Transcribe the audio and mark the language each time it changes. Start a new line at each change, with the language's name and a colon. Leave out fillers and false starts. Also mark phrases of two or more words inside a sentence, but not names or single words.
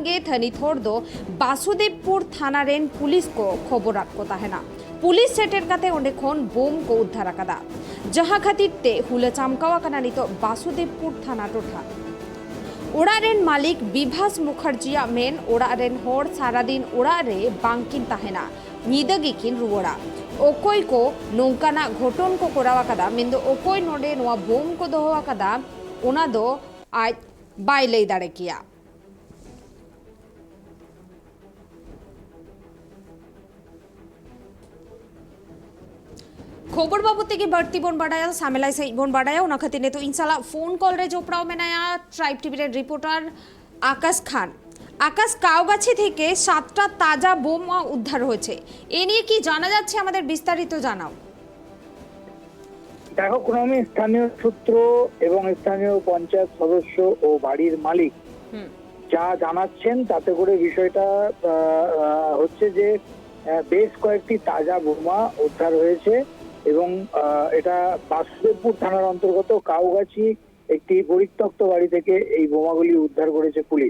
Santali: गे थनित होड़ दो बासुदेवपुर थाना रेन पुलिस को खबर रात को ताहेना पुलिस सेटेर काते ओंडे खन बोम को उद्धार आकादा जहाँ खातिर ते हुला चामकावा काना नितो बासुदेवपुर थाना टोठा ओड़ारेन मालिक विभास मुखार्जिया मेन ओड़ारेन होड़ सारा दिन ओड़ारे बांकिन ताहेना ᱧᱤᱫᱟᱹᱜᱮᱠᱤᱱ ᱨᱩᱣᱟᱹᱲᱟ ᱚᱠᱚᱭ ᱠᱚ ᱱᱚᱝᱠᱟᱱᱟᱜ ᱜᱷᱚᱴᱚᱱ ᱠᱚ ᱠᱚᱨᱟᱣ ᱟᱠᱟᱫᱟ ᱢᱮᱱᱫᱚ ᱚᱠᱚᱭ ᱱᱚᱰᱮ ᱱᱚᱣᱟ ᱵᱳᱢ ᱠᱚ ᱫᱚᱦᱚ ᱟᱠᱟᱫᱟ ᱚᱱᱟ ᱫᱚ ᱟᱡ ᱵᱟᱭ ᱞᱟᱹᱭ ᱫᱟᱲᱮ ᱠᱮᱭᱟ। खबर बाबत के बढ़ती बन बढ़ाया सामेलाई सही बन बढ़ाया उना खातिर ने तो इंशाल्लाह
English: phone call
Santali: रे जोपड़ाओ मेनाया ट्राइब टीवी रे रिपोर्टर आकाश खान आकाश कावगाछी
Bangla: থেকে 7টা তাজা বোমা উদ্ধার হয়েছে এ নিয়ে কি জানা যাচ্ছে আমাদের বিস্তারিত জানাও। দেখো ক্রমে স্থানীয় সূত্র এবং স্থানীয় পঞ্চায়েত সদস্য ও বাড়ির মালিক যা জানাচ্ছেন তাতে করে বিষয়টা হচ্ছে যে বেশ কয়েকটি তাজা বোমা উদ্ধার হয়েছে এবং এটা বাসুদেবপুর থানার অন্তর্গত কাউগাছি একটি পরিত্যক্ত বাড়ি থেকে এই বোমাগুলি উদ্ধার করেছে পুলিশ।